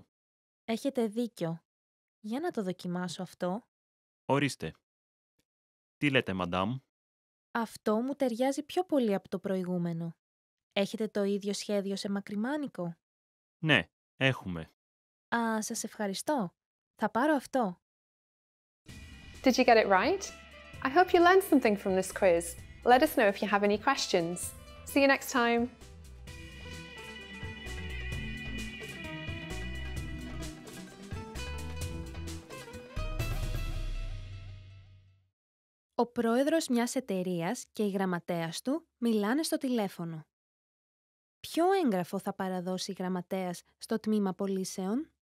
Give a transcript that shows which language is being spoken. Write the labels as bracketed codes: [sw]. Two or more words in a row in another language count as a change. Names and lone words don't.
[el] Έχετε δίκιο. Για να το δοκιμάσω αυτό. Ορίστε. Τι λέτε, μαντάμ? Αυτό μου ταιριάζει πιο πολύ από το προηγούμενο. Έχετε το ίδιο σχέδιο σε μακριμάνικο? Ναι, έχουμε. Α, σας ευχαριστώ. Θα πάρω αυτό. [en] Did you get it right? I hope you learned something from this quiz. Let us know if you have any questions. See you next time. [el] Ο πρόεδρος μιας εταιρείας και η γραμματέας του μιλάνε στο τηλέφωνο. Ποιο έγγραφο θα παραδώσει η γραμματέας στο τμήμα πωλήσεων?